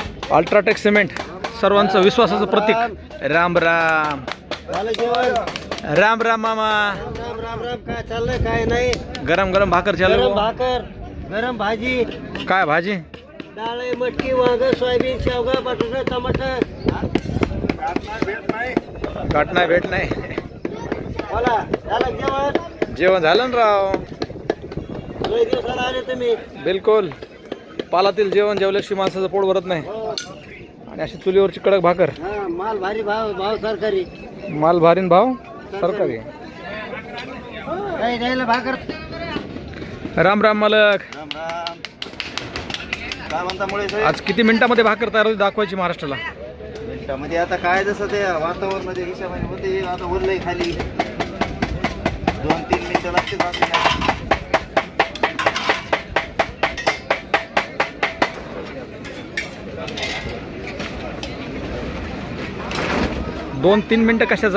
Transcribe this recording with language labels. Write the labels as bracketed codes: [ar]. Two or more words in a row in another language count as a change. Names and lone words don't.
[mr] अल्ट्राटेक सिमेंट सर्वांचं विश्वासाचं प्रतीक. राम राम राम राम मामा. राम राम राम. काय चाललंय काय नाही. गरम गरम भाकर गरम चालू. भाकर गरम भाजी. काय भाजी? डाळ आहे, मटकी, वांग, सोयाबीन, शेवगा, बटाटा, टमाटर. काट नाही भेट नाही. बोला झालं जेवण? जेवण झालं ना राव. लय दिवसाला आले तुम्ही. बिलकुल. पालातील जेवण जेवल्याशिवाय माणसाचं पोट भरत नाही. हो. आणि अशी चुलीवरची कडक भाकर. हा, माल भारी भाव भाव सरकारी. माल भारीन भाव सरकारी. काही द्यायला भाकर. राम राम मालक. राम राम. काय म्हणता मुळे आज किती मिनिटामध्ये भाकर तयार होती दाखवायची महाराष्ट्राला? मिनिटामध्ये आता काय जसं ते वातावरणाच्या हिशोबाने होते. आता उरलंय खाली 2-3 मिनिटं लागते भाकर. 2-3 मिनिटं कशाचा?